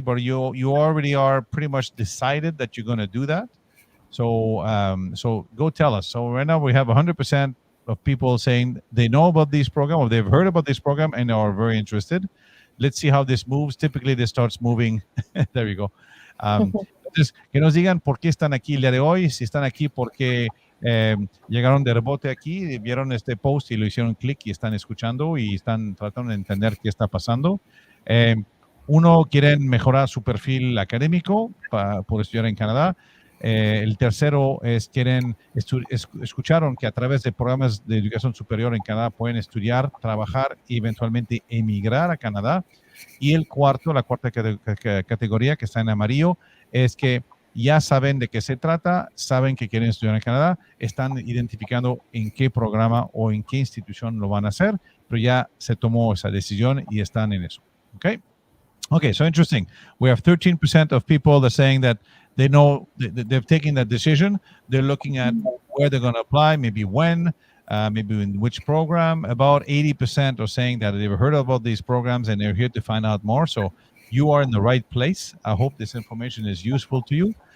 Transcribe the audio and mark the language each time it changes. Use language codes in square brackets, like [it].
[en] But you already are pretty much decided that you're going to do that. So so go tell us. So right now we have 100% of people saying they know about this program or they've heard about this program and are very interested. Let's see how this moves. Typically, this starts moving. There you go. [es] Entonces, que nos digan por qué están aquí el día de hoy, si están aquí porque llegaron de rebote aquí, vieron este post y lo hicieron clic y están escuchando y están tratando de entender qué está pasando. Uno, quieren mejorar su perfil académico por estudiar en Canadá. El tercero es escucharon que a través de programas de educación superior en Canadá pueden estudiar, trabajar y eventualmente emigrar a Canadá. Y la cuarta categoría que está en amarillo es que ya saben de qué se trata, saben que quieren estudiar en Canadá, están identificando en qué programa o en qué institución lo van a hacer, pero ya se tomó esa decisión y están en eso. [en] Okay, so interesting. We have 13% of people that are saying that they know they've taken that decision. They're looking at where they're going to apply, maybe when, maybe in which program. About 80% are saying that they've heard about these programs and they're here to find out more. So you are in the right place. I hope this information is useful to you.